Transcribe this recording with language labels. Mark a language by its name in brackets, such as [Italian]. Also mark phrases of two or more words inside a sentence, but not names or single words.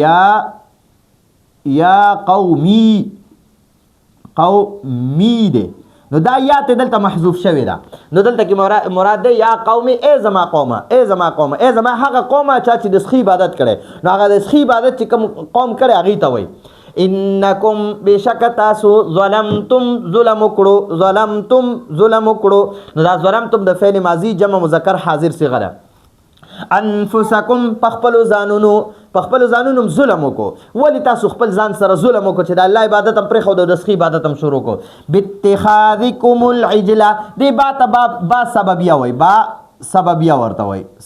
[Arabic] یا قومی [Pashto] دی نو دا یا ته دلته محذوف شوی ده نو دلته کې مراد دی [Arabic] یا قومي [Pashto] ای زما قومه ای زما هغه قومه چې د سخی عبادت کړي نو هغه د سخی عبادت چې کوم قوم کړي هغې ته وایي انکم بشک تاسو ظلمتم ظلم وکړو نو دا ظلمتم د فعل ماضی جمع مذکر حاضر صیغه ده انفسکم پخپلو ځانونو ظلم وکړو ولې تاسو خپل ځان سره ظلم وکړو چې د الله عبادت هم پرېښودو د سخي عبادت هم شروع کړو [Arabic] باتخاذکم العجله [Pashto] دې با سببیه وایي با سببیه ورته وایي